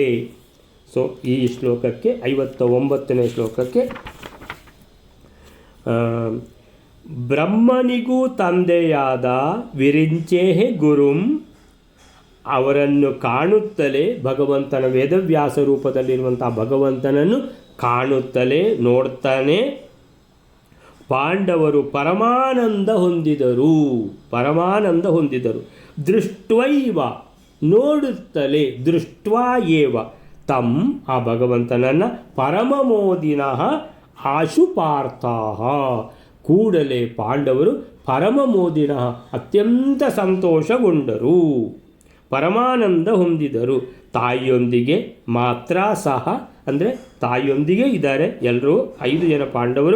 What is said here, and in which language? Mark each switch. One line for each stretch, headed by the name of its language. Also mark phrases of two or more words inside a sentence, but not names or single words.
Kannada: ಸೊ ಈ ಶ್ಲೋಕಕ್ಕೆ 59ನೇ ಶ್ಲೋಕಕ್ಕೆ ಬ್ರಹ್ಮನಿಗೂ ತಂದೆಯಾದ
Sanskrit: ವಿರಿಂಚೇಹೆ ಗುರುಂ
Kannada: ಅವರನ್ನು ಕಾಣುತ್ತಲೇ ಭಗವಂತನ ವೇದವ್ಯಾಸ ರೂಪದಲ್ಲಿರುವಂಥ ಭಗವಂತನನ್ನು ಕಾಣುತ್ತಲೇ ನೋಡ್ತಾನೆ ಪಾಂಡವರು ಪರಮಾನಂದ ಹೊಂದಿದರು. ದೃಷ್ಟ್ವೈವ ನೋಡುತ್ತಲೇ,
Sanskrit: ದೃಷ್ಟ್ವಾ ಏವ ತಂ
Kannada: ಆ ಭಗವಂತನನ್ನು
Sanskrit: ಪರಮಮೋದಿನಃ ಆಶುಪಾರ್ಥಾಃ
Kannada: ಕೂಡಲೇ ಪಾಂಡವರು ಪರಮಮೋದಿನಃ ಅತ್ಯಂತ ಸಂತೋಷಗೊಂಡರು, ಪರಮಾನಂದ ಹೊಂದಿದರು. ತಾಯಿಯೊಂದಿಗೆ ಮಾತ್ರ ಸಹ ಅಂದರೆ ತಾಯಿಯೊಂದಿಗೆ ಇದ್ದಾರೆ ಎಲ್ಲರೂ 5 ಜನ ಪಾಂಡವರು.